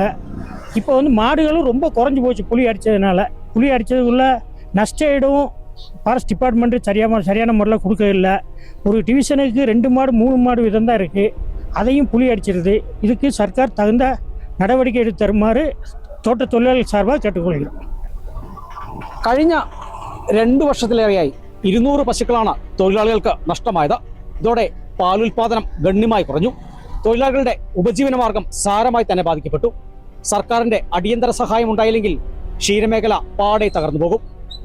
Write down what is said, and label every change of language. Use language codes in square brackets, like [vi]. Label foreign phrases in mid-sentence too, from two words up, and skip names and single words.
[ta] இப்போ மாடுகளும் ரொம்ப குறைஞ்சி போச்சு புலி அடித்ததுக்குள்ள நஷ்டம் [en] forest department [ta] சரியான முறையில் கொடுக்கவில்லை. ஒரு டிவிஷனுக்கு 2 மாடு 3 மாடு விதம் தான் இருக்குது, அதையும் புலி அடிச்சிருது. இதுக்கு சர்க்கார் தகுந்த நடவடிக்கை எடுத்து தருமாறு தோட்ட தொழிலாளர்கள் சார்பாக கேட்டுக்கொள்கிறோம். [ml] കഴിഞ്ഞ 2 വർഷത്തിലേറെയായി 200 പശുക്കളാണ് തൊഴിലാളികൾക്ക് നഷ്ടമായത്. ഇതോടെ പാലുൽപാദനം ഗണ്യമായി കുറഞ്ഞു. തൊഴിലാളികളുടെ ഉപജീവന മാർഗം സാരമായി തന്നെ ബാധിക്കപ്പെട്ടു. സർക്കാരിന്റെ അടിയന്തര സഹായം ഉണ്ടായില്ലെങ്കിൽ ക്ഷീരമേഖല പാടെ തകർന്നു പോകും.